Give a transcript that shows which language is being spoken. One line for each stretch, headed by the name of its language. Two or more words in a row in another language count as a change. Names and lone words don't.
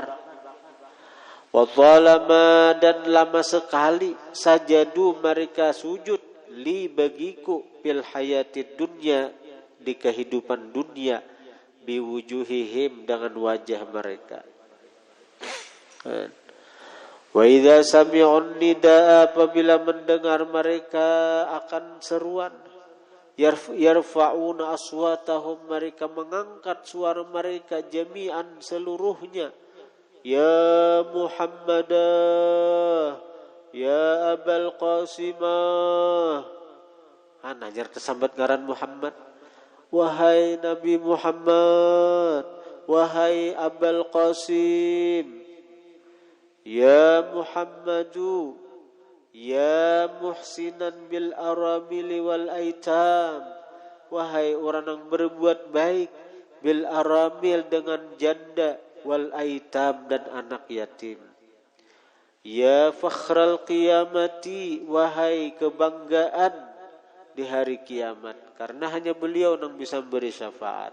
Arabic: Wa zalama,
Banjar: dan lama sekali, sajadu, mereka sujud, li, bagiku,
Arabic: fil hayatid dunya,
Banjar: di kehidupan dunia, biwujuhihim, dengan wajah mereka.
Arabic: Wa idza sami'un nidaa,
Banjar: apabila mendengar mereka akan seruan,
Arabic: yarfa'una aswatahum,
Banjar: mereka mengangkat suara mereka,
Arabic: jami'an,
Banjar: seluruhnya.
Arabic: Ya Muhammadah, ya Abul Qasimah.
Banjar: Najar tersambat ngaran Muhammad. Wahai Nabi Muhammad, wahai Abul Qasim.
Arabic: Ya Muhammadu, ya muhsinan bil aramili wal aitam,
Banjar: wahai orang yang berbuat baik,
Arabic: bil aramil,
Banjar: dengan janda,
Arabic: wal aitam,
Banjar: dan anak yatim.
Arabic: Ya fakhral qiyamati,
Banjar: wahai kebanggaan di hari kiamat, karena hanya beliau yang bisa memberi syafaat.